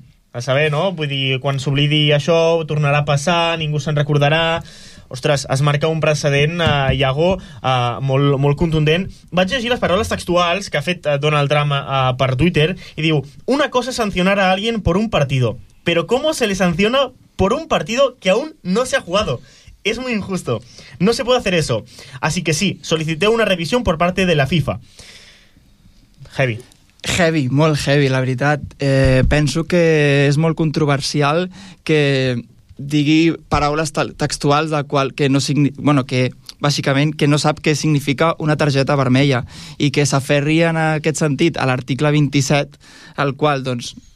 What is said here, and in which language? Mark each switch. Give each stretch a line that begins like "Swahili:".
Catalan: A saber, no? Vull dir, quan s'oblidi això, tornarà a passar, ningú se'n recordarà... Ostres, es marca un precedent, Iago, molt, molt contundent. Vaig llegir les paraules textuals que ha fet Donald Trump per Twitter, i diu:
Spanish: una cosa sancionar a alguien por un partido, pero ¿cómo se le sanciona por un partido que aún no se ha jugado? Es muy injusto. No se puede hacer eso. Así que sí, solicité una revisión por parte de la FIFA.
English: Heavy.
Catalan: Heavy, molt heavy, la veritat. Penso que és molt controversial que digui paraules textuals del qual que no significa, bueno, que bàsicament que no sap què significa una targeta vermella, i que s'aferri en aquest sentit a l'article 27, el qual, doncs,